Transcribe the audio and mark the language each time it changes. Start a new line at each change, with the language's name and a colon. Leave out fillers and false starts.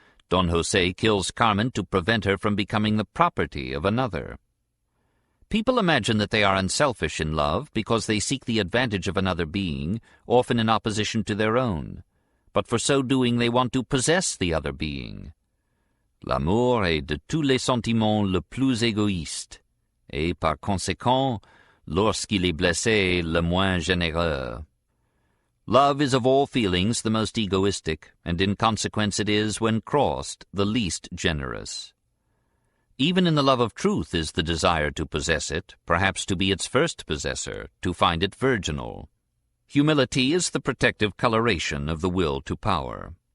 English: Don José kills Carmen to prevent her from becoming the property of another. People imagine that they are unselfish in love because they seek the advantage of another being, often in opposition to their own. But for so doing they want to possess the other being.
French: L'amour est de tous les sentiments le plus égoïste, et par conséquent, lorsqu'il est blessé, le moins généreux.
English: Love is of all feelings the most egoistic, and in consequence it is, when crossed, the least generous. Even in the love of truth is the desire to possess it, perhaps to be its first possessor, to find it virginal. Humility is the protective coloration of the will to power.